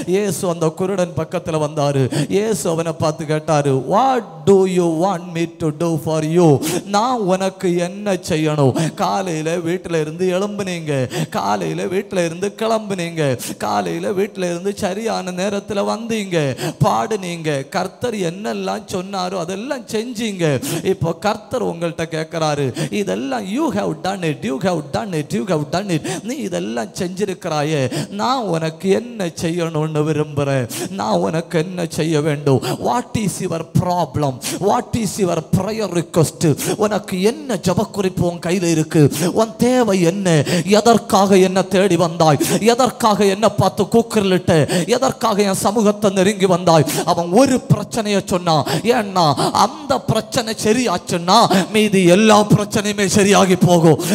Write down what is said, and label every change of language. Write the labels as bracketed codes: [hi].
[ta] இயேசு அந்த குருடன் பக்கத்தில் வந்தாரு. இயேசு அவனை பார்த்து கேட்டாரு, [en] What do you want me to do for you? [ta] நான் உனக்கு என்ன செய்யணும்? காலையில வீட்டில் இருந்து எழும்புனீங்க, காலையில வீட்டில் இருந்து இருந்து கிளம்புனீங்க, காலையில வீட்டில இருந்து சரியான நேரத்தில் வந்தீங்க, பாடுனீங்க, கர்த்தர் என்னெல்லாம் சொன்னாரோ அதெல்லாம் செஞ்சீங்க. இப்போ கர்த்தர் உங்கள்கிட்ட கேட்கிறாரு, இதெல்லாம் [en] you have done it, you have done it, you have done it. [ta] நீ இதெல்லாம் செஞ்சிருக்கிறாயே, நான் உனக்கு என்ன செய்யணும்னு விரும்புறேன், நான் உனக்கு என்ன செய்ய வேண்டும்? [en] What is your problem? What is your prayer request? [ta] உனக்கு என்ன ஜெப குறிப்பு உன் கையில் இருக்கு? உன் தேவை என்ன? எதற்காக என்ன தேடி வந்தாய்? எதற்காக என்ன பார்த்து கூக்குரலிட்ட? எதற்காக என் சமூகத்தை நெருங்கி வந்தாய்? அவன் ஒரு பிரச்சனையை சொன்னான். ஏன்னா அந்த பிரச்சனை சரியாச்சுன்னா மீதி எல்லா பிரச்சனையுமே சரியாகி போகும்.